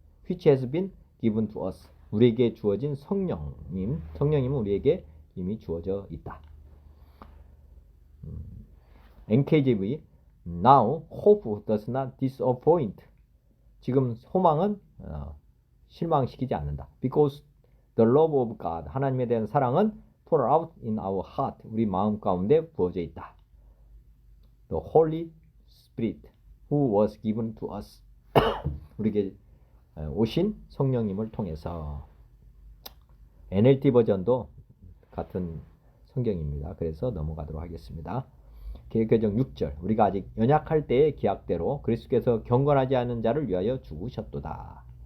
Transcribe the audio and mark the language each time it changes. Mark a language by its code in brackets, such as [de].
[en] Which has been given to us. [ko] 우리에게 주어진 성령님은 우리에게 이미 주어져 있다. [en] NKJV Now hope does not disappoint. [ko] 지금 소망은 실망시키지 않는다. [en] Because the love of God. [ko] 하나님에 대한 사랑은 [en] poured out in our heart. [ko] 우리 마음 가운데 부어져 있다. [en] The Holy Spirit who was given to us. [ko] 우리에게 오신 성령님을 통해서. NLT 버전도 같은 성경입니다. 그래서 넘어가도록 하겠습니다. 계획개정 6절 우리가 아직 연약할 때의 기약대로 그리스도께서 경건하지 않은 자를 위하여 죽으셨도다.